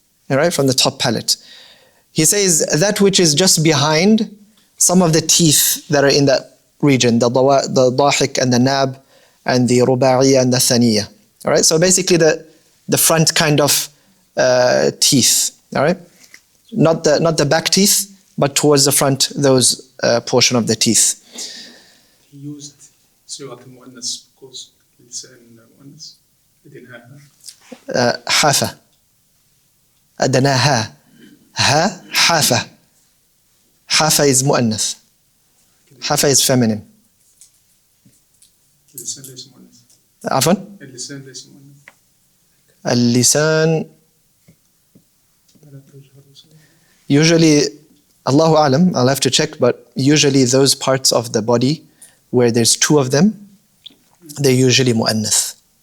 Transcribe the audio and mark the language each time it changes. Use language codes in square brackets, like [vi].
[en] All right, from the top palate. He says that which is just behind some of the teeth that are in that region, the dahik and the nab and the ruba'iyya and the thaniyya. All right, so basically the front kind of teeth. All right, not the back teeth, but towards the front, those portion of the teeth. He used [ar] صيغة المؤنث [en] because [ar] لسان المؤنث أدناها. حافة. أدناها. ها حافة. حافة [en] is [ar] مؤنث. [en] حافة is feminine. [ar] اللسان ليس مؤنث. عفوا؟ اللسان ليس مؤنث. [en] اللسان usually, Allahu A'lam, I'll have to check, but usually those parts of the body where there's two of them, they're usually mu'annath.